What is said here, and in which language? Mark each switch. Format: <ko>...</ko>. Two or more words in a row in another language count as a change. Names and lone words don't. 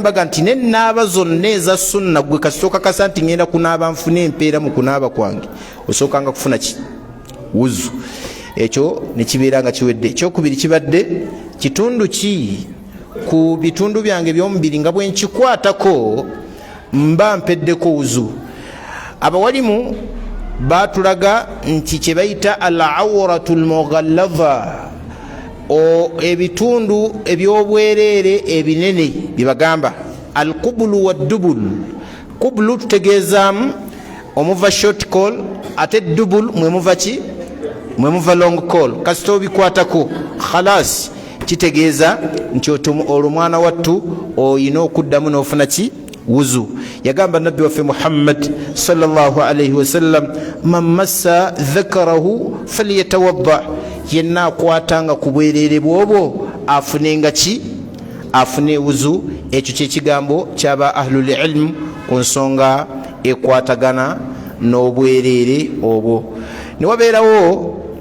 <lg>mbaga nti nenaaba zonna eza sunna gwe kasooka kasa nti ngenda kunaaba nfuna empeera mu kunaaba kwange osookanga kufuna ki wuzu ekyo nekibeera nga kiwedde ekyokubiri kibadde kitundu ki ku bitundu byange by'omubiri nga bwe nkikwatako mba mpeddeko wuzu abawalimu batulaga nti kye bayita</lg> <ar>العورة المغلظة</ar> <lg>ebitundu ebyobwereere ebinene byebagamba</lg> <ar>القبل والدبر</ar> <lg>qubulu tutegeezaamu omuva</lg> <en>short call</en> <lg>ate dubul mwemuva ki mwemuva</lg> <en>long call</en> <lg>kasita obikwatako khalas kitegeeza nti olwo mwana wattu oyina okuddamu n'ofuna ki wuzu yagamba nabbi waffe Muhammad</lg> <ar>صلى الله عليه وسلم من مس ذكره فليتوضأ</ar> <lg>yenna akwatanga ku bwereere bwobwo afunenga ki afune wuzu ekyo kyekigambo kyaba</lg> <ar>أهل العلم</ar> <lg>ku nsonga ekwatagana n'obwereere obwo newabeerawo</lg>